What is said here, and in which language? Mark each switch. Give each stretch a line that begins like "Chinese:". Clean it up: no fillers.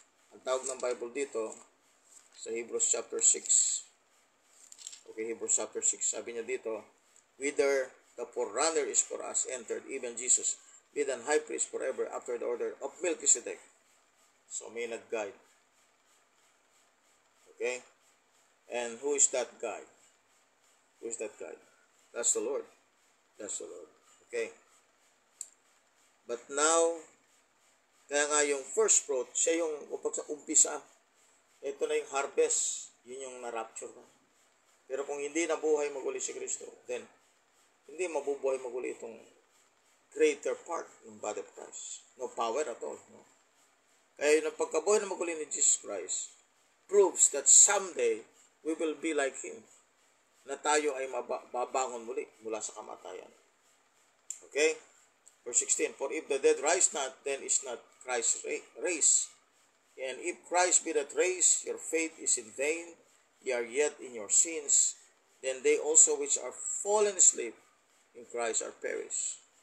Filipino: Ang tawag ng Bible dito sa Hebrews chapter 6.
English: Okay, Hebrews chapter 6.
Filipino: Sabi niya dito,
English: whither the forerunner is for us entered, even Jesus, be an high priest forever after the order of Melchizedek.
Filipino: So may nag-guide.
English: Okay? And who is that guide? Who is that guide? That's the Lord. That's the Lord. Okay? But now,
Filipino: kaya nga yung first fruit, siya yung sa umpisa. Ito na yung harvest. Yun yung na-rapture ka. Pero kung hindi nabuhay maguli si Kristo, then hindi mabubuhay maguli itong greater part ng body of Christ.
English: No power at all.
Filipino: No? Kaya yung pagkabuhay na maguli ni
English: Jesus Christ proves that someday we will be like Him.
Filipino: Na tayo ay mababangon muli mula sa kamatayan.
English: Okay? Verse 16, for if the dead rise not, then is not Christ raised. And if Christ be not raised, your faith is in vain, ye are yet in your sins, then they also which are fallen asleep in Christ are perished.